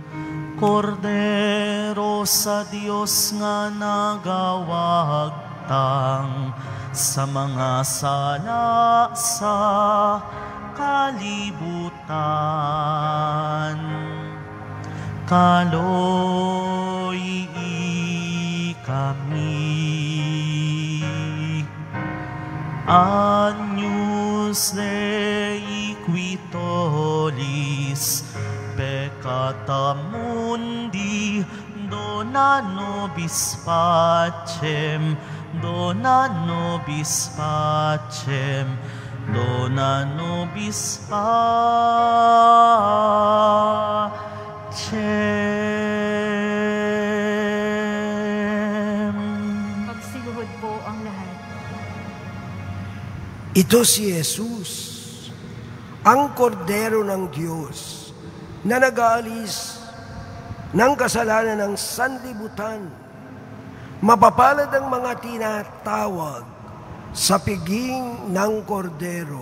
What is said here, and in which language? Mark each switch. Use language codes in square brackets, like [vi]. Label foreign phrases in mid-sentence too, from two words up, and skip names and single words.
[ceb] Kordero sa Diyos nga nagawagtang sa mga sala sa kalibutan, kaloy kami. [la] Agnus Dei qui tollis peccata mundi, dona nobis pacem, dona nobis pacem, dona nobis pacem. [tl] Pagsiluhod po ang lahat. Ito si Jesus, ang kordero ng Diyos na nag-aalis ng kasalanan ng sanlibutan. Mapapalad ang mga tinatawag sa piging ng kordero.